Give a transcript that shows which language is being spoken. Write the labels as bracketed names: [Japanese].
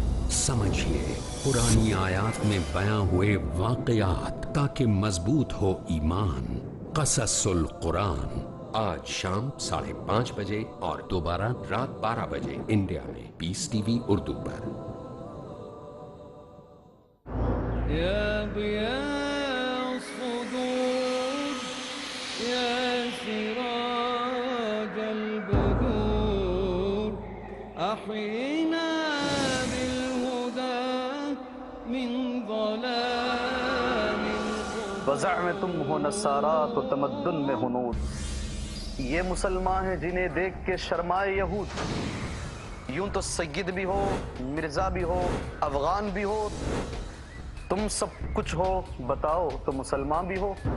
[Urdu] سمجھیے پرانی آیات میں بیان ہوئے واقعات تاکہ مضبوط ہو ایمان۔ قصص القرآن، آج شام 5:30 بجے اور دوبارہ رات 12 بجے انڈیا میں پیس ٹی وی اردو پر۔ [Arabic] يا ضياء الصدور يا سراج البدور أحينا بالهدى من ظلام القبور۔ [Urdu] وضع میں تم ہو نصارات و تمدن میں ہنود، یہ مسلمان ہیں جنہیں دیکھ کے شرمائے یہود۔ یوں تو سید بھی ہو، مرزا بھی ہو، افغان بھی ہو، تم سب کچھ ہو، بتاؤ تو مسلمان بھی ہو۔